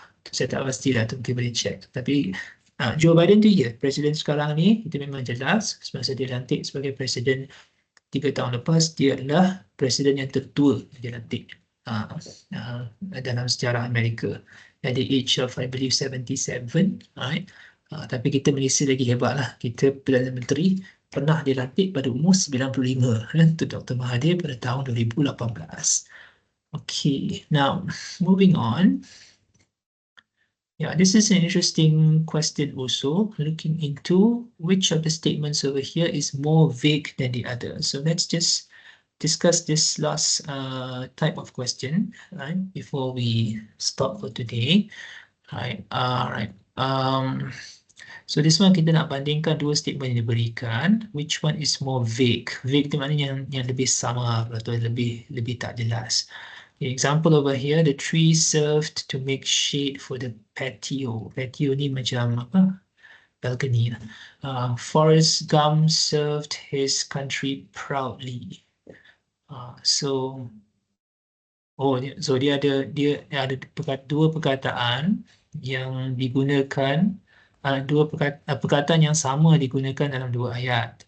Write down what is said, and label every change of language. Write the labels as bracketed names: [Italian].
[Malay] Saya tak pastilah tu, mungkin boleh check. Tapi Joe Biden tu ya, presiden sekarang ni itu memang jelas semasa dia lantik sebagai presiden 3 tahun lepas, dia adalah presiden yang tertua dia lantik dalam sejarah Amerika. [English] At the age of, I believe, 77, right? [Malay] Tapi kita Malaysia lagi hebat lah. Kita Perdana Menteri pernah dilantik pada umur 95. Itu Dr. Mahathir pada tahun 2018. [English] Okay, now moving on. Yeah, this is an interesting question also, looking into which of the statements over here is more vague than the other. So let's just discuss this last type of question, right, before we stop for today. Right, right. So this one [Malay] kita nak bandingkan dua statement yang diberikan. [English] Which one is more vague? [Malay] Vague itu maknanya yang lebih samar atau lebih tak jelas. [English] The example over here, the tree served to make shade for the patio. [Malay] Patio ni macam apa? [English] Balcony. Forrest Gump served his country proudly. [Malay] So dia ada dua perkataan yang digunakan, perkataan yang sama digunakan dalam dua ayat.